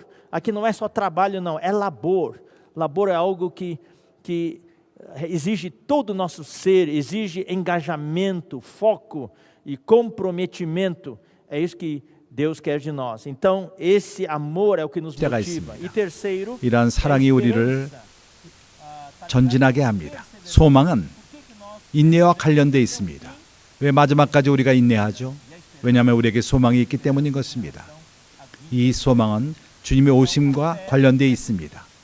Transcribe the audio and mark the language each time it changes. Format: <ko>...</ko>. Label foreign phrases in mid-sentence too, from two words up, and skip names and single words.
<pt>Aqui não é só trabalho, não, é labor. Labor é algo que exige todo o nosso ser, exige engajamento, foco e comprometimento. É isso que Deus quer de nós. Então, esse amor é o que nos motiva. E terceiro,</pt> <ko>이러한 사랑이 우리를 전진하게 합니다. 소망은 인내와 관련되어 있습니다. 왜 마지막까지 우리가 인내하죠? 왜냐하면 우리에게 소망이 있기 때문인 것입니다. 이 소망은 주님의 오심과 관련되어 있습니다.</ko>